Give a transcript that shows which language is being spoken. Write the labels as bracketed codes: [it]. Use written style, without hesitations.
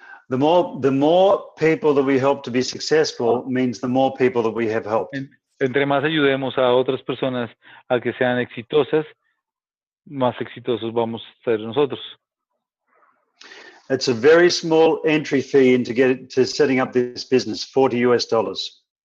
[en] The more people that we help to be successful means the more people that we have helped. [es] Entre más ayudemos a otras personas a que sean exitosas, más exitosos vamos a ser nosotros. [en] It's a very small entry fee into setting up this business, $40.